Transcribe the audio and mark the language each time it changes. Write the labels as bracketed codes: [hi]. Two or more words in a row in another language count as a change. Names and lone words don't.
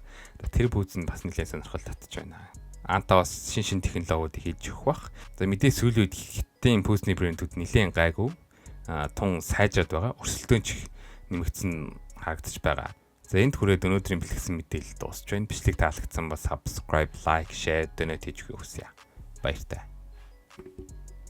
[mn] Тэр пүүс нь бас нэлээд сонирхол татж байна. Anta бас шин технологиудыг хийж өгөх бах. За мэдээ сүүлийн үед хиттийн пүүсний брэндүүд нэлээд гайгүй тун сайжраад байгаа. Өрсөлдөөн ч нэмэгдсэн харагдаж байгаа. За энд хүрээд өнөөдрийн бэлтгэсэн мэдээлэл дуусч байна. Бичлэг таалагдсан бол [en] subscribe, like, share, donate [mn] хийж өгөхийг хүсье. Баяртай.